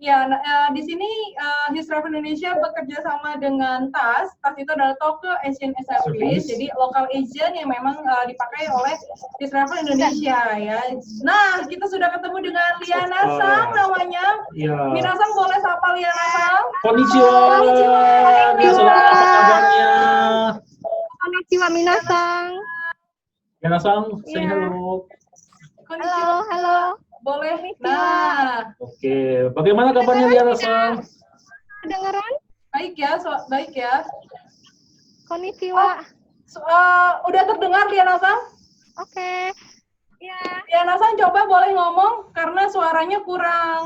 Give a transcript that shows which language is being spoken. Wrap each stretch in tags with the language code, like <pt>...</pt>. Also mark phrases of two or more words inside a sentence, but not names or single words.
<id>Ya, di sini His Travel Indonesia bekerja sama dengan TAS. TAS itu adalah Tokyo Asian Service, jadi lokal agent yang memang dipakai oleh His Travel Indonesia ya. Nah, kita sudah ketemu dengan Liana Sang namanya. Iya. Minasang boleh sapa Liana Sang? Konnichiwa. Konnichiwa. Minasan, apa kabarnya?</id> <ja>こんにちは皆さん.</ja> <id>Minasan, say Iya. hello. Konnichiwa. Halo. Boleh. Konnichiwa. Nah, Oke, bagaimana kabarnya Liana San? Kedengeran? baik ya, baik ya. Konnichiwa. Udah terdengar Liana Sang? Oke. Ya. Liana Sang coba boleh ngomong karena suaranya kurang</id>